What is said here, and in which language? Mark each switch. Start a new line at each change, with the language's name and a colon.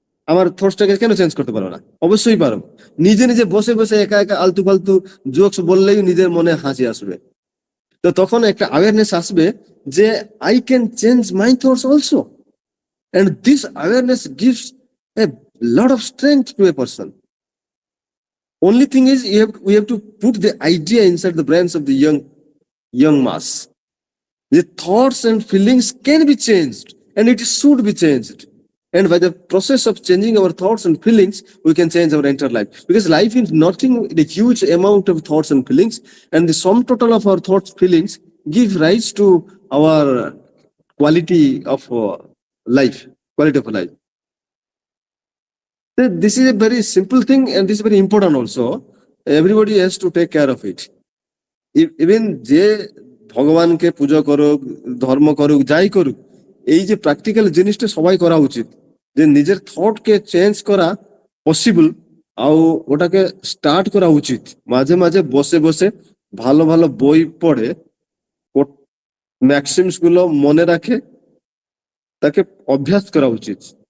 Bangla: আমার থটসটাকে কেন চেঞ্জ করতে পারবো না? অবশ্যই পারবো। নিজে নিজে বসে বসে একা একা আলতু ফালতু জোকস বললেই নিজের মনে হাসি আসবে।
English: তো তখন একটা অ্যাওয়ারনেস আসবে যে I can change my thoughts also, and this awareness gives a lot of strength to a person. Only thing is, we have to put the idea inside the brains of the young mass. The thoughts and feelings can be changed, and it should be changed. And by the process of changing our thoughts and feelings, we can change our entire life. Because life is nothing, the huge amount of thoughts and feelings, and the sum total of our thoughts, feelings give rise to our quality of life, quality of life. This is a very simple thing, and this is very important also. Everybody has to take care of it.
Bangla: Even যে ভগবানকে পূজা করুক, ধর্ম করুক, যাই করুক, এই যে practical জিনিসটা সবাই করা উচিত, যে নিজের থটকে চেঞ্জ করা পসিবল, আর ওটাকে স্টার্ট করা উচিত। মাঝে মাঝে বসে বসে ভালো ভালো বই পড়ে ম্যাক্সিমস গুলো মনে রাখে, তাকে অভ্যাস করা উচিত।